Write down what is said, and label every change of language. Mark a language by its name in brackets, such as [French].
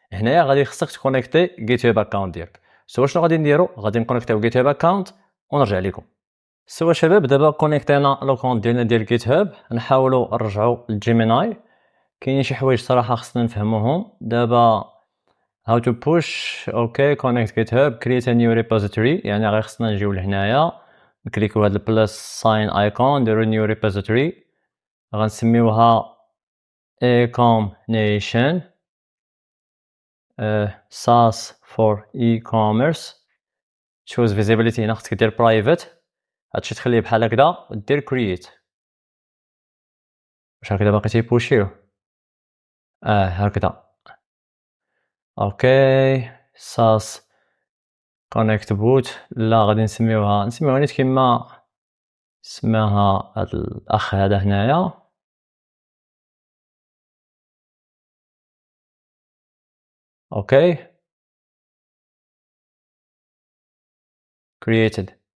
[Arabic] هنايا غادي خصك تكونيكتي جيت هاب اكونت ديالك. شنو غادي نديرو؟ غادي نكونيكتيو جيت هاب اكونت ونرجع لكم. شباب دابا كونيكتينا لوكونت ديالنا ديال جيت هاب، نحاولوا نرجعوا لجيميناي. كاينين شي حوايج صراحه خصنا نفهموهم دابا. [English] how to push. Okay, connect GitHub, create a new repository. [Arabic] يعني غير خصنا نجيو لهنايا نكليكو هاد البلس ساين ايكون، نديرو new repository، غنسميوها ecom nation SaaS for e-commerce. [English] choose visibility، [Arabic] هنا خصك دير private، هادشي تخليه بحال هكدا ودير create. واش هكدا باقي تيبوشيو؟ هكدا. [English] Okay, SaaS connect boot. [Arabic] لا، غادي نسميوها نيت كيما سماها هاد الاخ هذا هنايا. [English] Okay, created.